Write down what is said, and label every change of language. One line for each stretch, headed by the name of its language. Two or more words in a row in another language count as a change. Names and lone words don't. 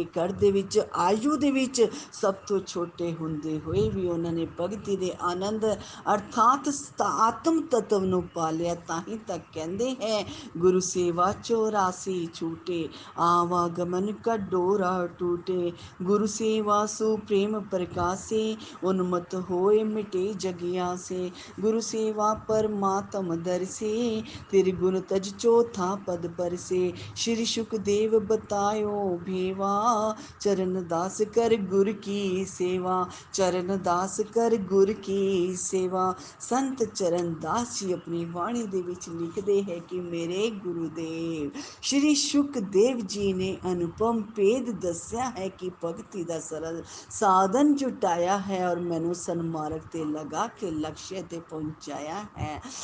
Punjabi: ਘਰ ਦੇ ਵਿੱਚ ਆਯੂ ਦੇ ਵਿੱਚ ਸਭ ਤੋਂ ਛੋਟੇ ਹੁੰਦੇ ਹੋਏ ਵੀ ਉਹਨਾਂ ਨੇ ਭਗਤੀ ਦੇ ਆਨੰਦ ਅਰਥਾਤ ਆਤਮ ਤਤਵ ਨੂੰ ਪਾਲਿਆ। ਤਾਂ ਹੀ ਤਾਂ ਕਹਿੰਦੇ ਹੈ
Hindi: गुरु सेवा 84 छूटे, आवागमन का डोरा टूटे। गुरु सेवा सु प्रेम प्रकाशे, उन्मत्त होए मिटे जगिया से। गुरु सेवा परमात्म दरसे, तेरे गुण तज चौथा पद पर से। श्री सुखदेव बतायो भेवा, चरण दास कर गुर की सेवा। चरण दास कर गुर की सेवा।
Punjabi: ਸੰਤ ਚਰਨ ਦਾਸ ਜੀ ਆਪਣੀ ਬਾਣੀ ਦੇ ਵਿੱਚ ਲਿਖਦੇ ਹੈ ਕਿ ਮੇਰੇ ਗੁਰੂਦੇਵ ਸ਼੍ਰੀ ਸੁਖਦੇਵ ਜੀ ਨੇ ਅਨੁਪਮ ਭੇਦ ਦੱਸਿਆ ਹੈ ਕਿ ਭਗਤੀ ਦਾ ਸਰਲ ਸਾਧਨ ਜੁਟਾਇਆ ਹੈ ਔਰ ਮੈਨੂੰ ਸਨਮਾਰਗ ਤੇ ਲਗਾ ਕੇ ਲਕਸ਼ ਤੇ ਪਹੁੰਚਾਇਆ ਹੈ।